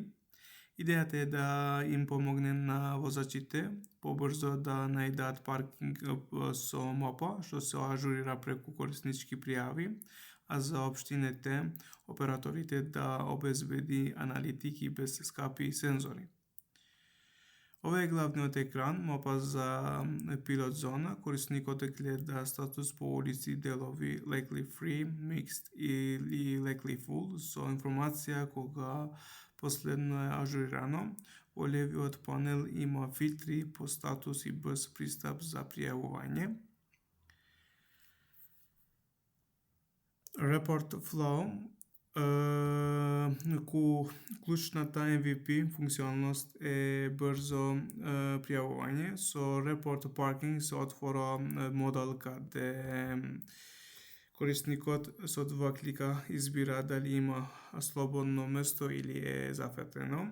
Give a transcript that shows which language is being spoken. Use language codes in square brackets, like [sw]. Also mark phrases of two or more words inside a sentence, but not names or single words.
[mk] Идејата е да им помогне на возачите побрзо да најдат паркинг со МОПа, што се ажурира преку кориснички пријави, а за општините, операторите да обезбеди аналитики без скапи сензори. Ова е главниот екран, МОПа за пилот зона. Корисникот гледа статус по улици делови [en] likely free, mixed [mk] или [en] likely full [mk] со информација кога последно е ажурирано. Во левиот панел има филтри по статус и брз пристап за пријавување. [en] Report flow. [mk] Клучната MVP функционалност е брзо пријавување. Со Report Parking се отвора модел каде корисникот со 2 клика избира дали има слободно место или е зафатено.